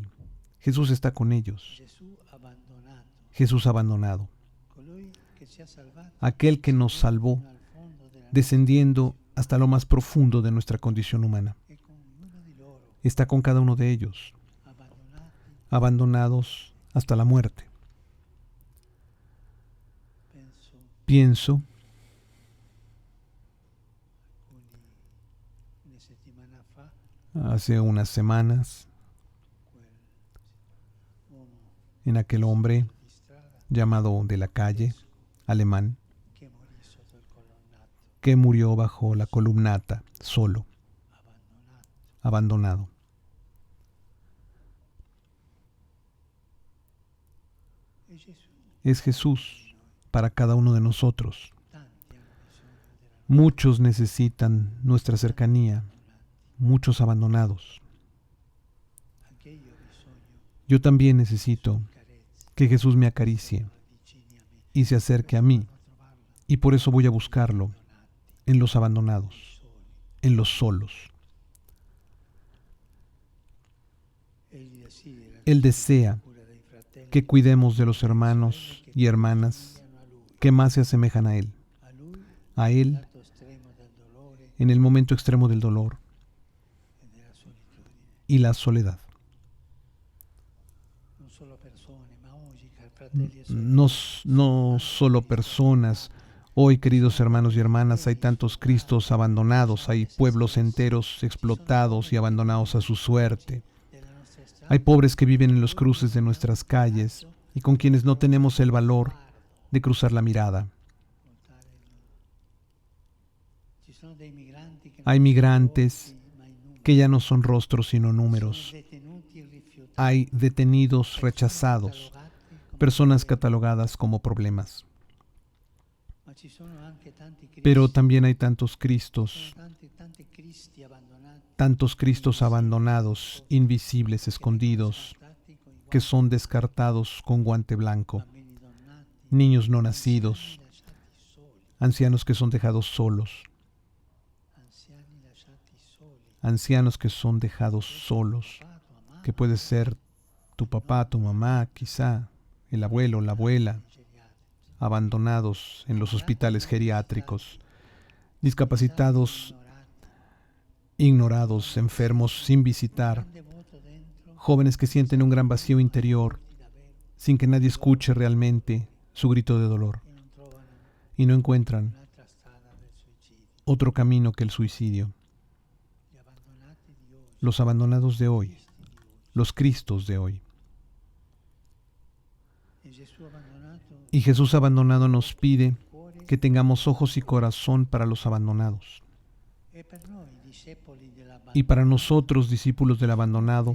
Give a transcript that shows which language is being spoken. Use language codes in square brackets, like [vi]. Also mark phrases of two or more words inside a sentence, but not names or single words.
[es] Jesús está con ellos. Jesús abandonado. Aquel que nos salvó, descendiendo hasta lo más profundo de nuestra condición humana. Está con cada uno de ellos. abandonados hasta la muerte. [it] penso [es] Pienso, [it] una settimana fa, [es] hace unas semanas, [it] quell'uomo [es] en aquel hombre [it] di strada [es] llamado de la calle, alemán, [it] che morì sotto il colonnato, [es] que murió bajo la columnata, solo, [it] abbandonato. [es] abandonado. [it] E Gesù, [es] Es Jesús para cada uno de nosotros. [it] tanti hanno bisogno della [es] Muchos necesitan nuestra cercanía, muchos abandonados. [it] anche io ho bisogno [es] Yo también necesito [it] di carezze, [es] que Jesús me acaricie [it] vicini a me, [es] y se acerque a mí, [it] a trovarlo [es] y por eso voy a buscarlo [it] abbandonati, [es] en los abandonados, [it] soli. [es] en los solos. [it] Egli desidera [es] Él desea [it] cura dei fratelli [es] que cuidemos de los hermanos y hermanas [it] somigliano a lui, [es] que más se asemejan a Él, a lui, [it] lato estremo del dolore [es] en el momento extremo del dolor [it] e della solitudine. [es] y la soledad. [it] Non solo persone, ma oggi, cari fratelli e [es] No, [it] sorelle, [es] no solo personas. Hoy, queridos hermanos y hermanas, hay tantos Cristos abandonados, hay pueblos enteros explotados y abandonados a su suerte. [it] della nostra strada, [es] Hay pobres que viven en los cruces de nuestras calles y con quienes no tenemos el valor de cruzar la mirada. [it] voltare il- Ci sono dei migranti che non [es] Hay [it] sono [es] migrantes [it] volti, ma in numero. [es] que ya no son rostros sino [it] Sono [es] números. [it] detenuti e rifiutati, [es] Hay detenidos, [it] persone [es] rechazados, [it] catalogate come [es] personas [it] problemi. [es] catalogadas como problemas. [it] Ma ci sono anche tanti Cristi, [es] Pero también hay tantos [it] sono [es] Cristos, [it] tanti Cristi abbandonati, [es] tantos Cristos abandonados, invisibles, escondidos, [it] scartati con i [es] que son descartados con guante blanco, [it] bambini donnati, [es] niños no nacidos, [it] lasciati soli, [es] ancianos que son dejados solos, [it] anziani lasciati soli, [es] ancianos que son dejados solos, [it] papà, tua mamma, [es] que puede ser tu papá, tu mamá, quizá el abuelo, la abuela, [it] geriatrici, [es] abandonados en los hospitales geriátricos, discapacitados, ignorados, enfermos sin visitar, [it] grande vuoto dentro, [es] jóvenes que sienten un gran vacío interior [it] di davvero, [es] sin que nadie escuche realmente su grito de dolor [it] e non trovano [es] y no encuentran [it] un'altra strada del suicidio. [es] otro camino que el suicidio. [it] Gli abbandonati di oggi, [es] Los abandonados de hoy, [it] Cristi di oggi. [es] los Cristos de hoy. [it] E Gesù abbandonato [es] Y Jesús abandonado nos pide [it] cuore [es] que tengamos ojos y corazón para los abandonados. [it] e per noi discepoli dell'abbandonato [es] Y para nosotros, discípulos del abandonado,